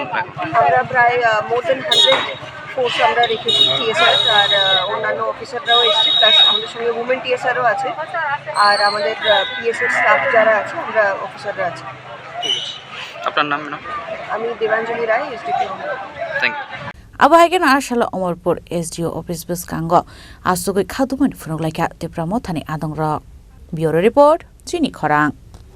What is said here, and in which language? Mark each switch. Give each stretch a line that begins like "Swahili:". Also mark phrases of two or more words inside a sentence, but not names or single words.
Bangla: আমরা প্রায়
English: more than
Bangla: 100 ফোর্স আমরা রেখেছি, টিএসআর আর অন্যান্য অফিসাররাও এসছে, প্লাস আমাদের সঙ্গে উমেন টিএসআরও আছে আর আমাদের পিএসএর স্টাফ যারা আছে আমরা অফিসাররা আছে। ঠিক আছে, আপনার নাম ম্যাডাম? আমি দেবাঞ্জলি রায়, এসডিপি।
English: thank you.
Kok Borok: Abahaigen Ashala Omorpur SDO office buskango asugui khadumani phunuk laika Tripura Mothani adongrok.
English: Bureau report
Kok Borok: Chini Khorang.